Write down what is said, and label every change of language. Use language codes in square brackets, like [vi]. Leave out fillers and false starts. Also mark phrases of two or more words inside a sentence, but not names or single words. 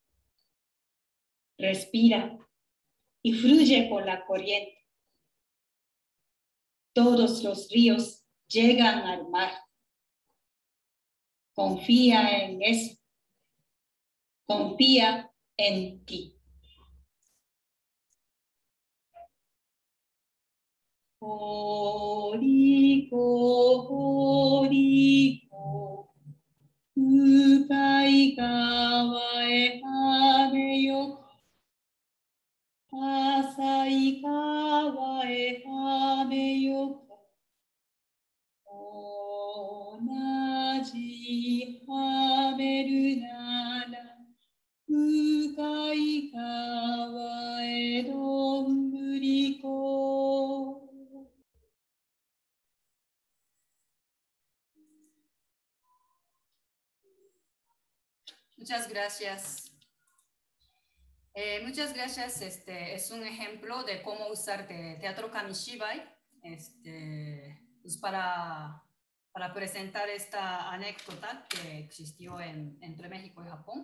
[es] Respira y fluye con la corriente. Todos los ríos llegan al mar. Confía en eso. Confía en ti. [ja] ほりこ、ほりこ、うかいかわへはめよ、あさいかわへはめよ, おなじはめるなら、うかいかわへどんぶりこ. [es] Muchas gracias. Muchas gracias. Es un ejemplo de cómo usar teatro Kamishibai pues para presentar esta anécdota que existió entre México y Japón.